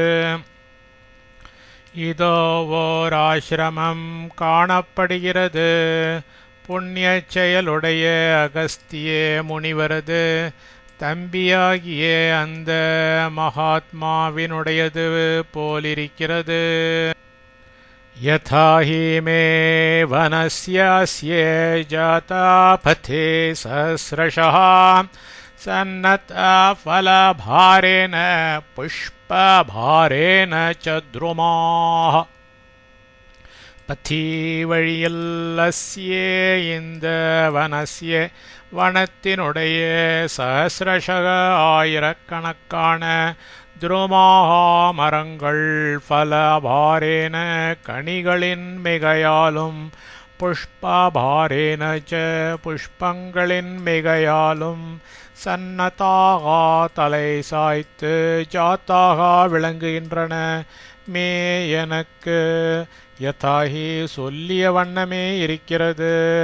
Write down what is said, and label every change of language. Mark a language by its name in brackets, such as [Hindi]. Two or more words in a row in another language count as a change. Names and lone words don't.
[Tamil] இதோ ஓர் ஆஶ்ரமம் காணப்படுகிறது. புண்ணிய செயலுடைய அகஸ்திய முனிவரது தம்பியாகிய அந்த மகாத்மாவினுடையது போலிருக்கிறது. [Sanskrit] यथा हि मे वनस्यास्ये जाता पथे सहस्रशः सन्नतफलभारेण पुष्पभारेण च द्रुमाः [Tamil] பத்தி வழியில் அஸ்யே இந்த வனஸ்ய வனத்தினுடைய சஹஸ்ரஷக ஆயிரக்கணக்கான துருமாகா மரங்கள் ஃபலபாரேன கனிகளின் மிகையாலும் [Sanskrit] पुष्पभारेण च [Tamil] புஷ்பங்களின் மிகையாலும் சன்னதாகா தலை சாய்த்து ஜாத்தாகா விளங்குகின்றன மே எனக்கு யதாஹி சொல்லிய வண்ணமே இருக்கிறது.